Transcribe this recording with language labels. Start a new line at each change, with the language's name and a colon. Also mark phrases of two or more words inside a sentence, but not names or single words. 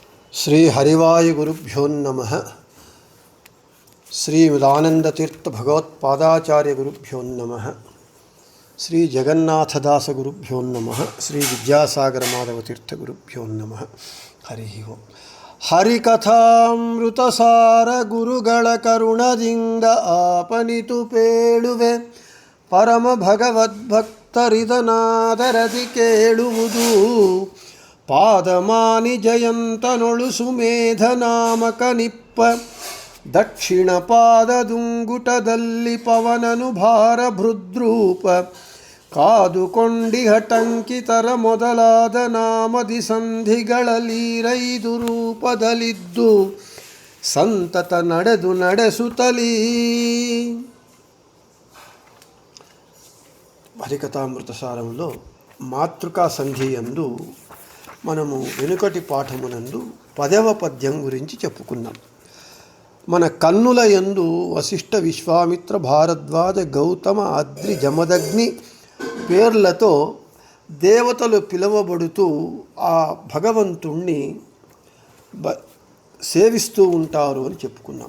Sanskrit: శ్రీ హరివాయు గురుభ్యో నమః. శ్రీమదానందతీర్థ భగవత్పాదాచార్య గురుభ్యో నమః. శ్రీ జగన్నాథదాస గురుభ్యో నమః. శ్రీ విద్యాసాగర మాధవ తీర్థ గురుభ్యో నమః. హరి ఓం.
Kannada: ಹರಿಕಥಾಮೃತಸಾರ ಗುರುಗಳ ಕರುಣದಿಂದ ಆಪನಿತು ಪೇಳುವೆ ಪರಮ ಭಗವದ್ಭಕ್ತರಿದನಾದರದಿ ಕೇಳುವುದು ಪಾದಮಾನಿ ಜಯಂತನೊಳು ಸುಮೇಧ ನಾಮಕ ನಿಪ್ಪ ದಕ್ಷಿಣ ಪಾದದುಂಗುಟದಲ್ಲಿ ಪವನನು ಭಾರ ಭೃದ್ರೂಪ ಕಾದುಕೊಂಡಿಹ ಟಂಕಿತರ ಮೊದಲಾದ ನಾಮದಿ ಸಂಧಿಗಳಲ್ಲೀರೈದು ರೂಪದಲ್ಲಿದ್ದು ಸಂತತ ನಡೆಸುತ್ತಲೀ.
Telugu: హరికథామృత సారంలో మాతృకా సంధి యందు మనము వెనుకటి పాఠమునందు 10వ పద్యం గురించి చెప్పుకున్నాం. మన కన్నుల యందు వశిష్ఠ విశ్వామిత్ర భారద్వాజ గౌతమ అద్రి జమదగ్ని పేర్లతో దేవతలు పిలువబడుతూ ఆ భగవంతుణ్ణి సేవిస్తూ ఉంటారు అని చెప్పుకున్నాం.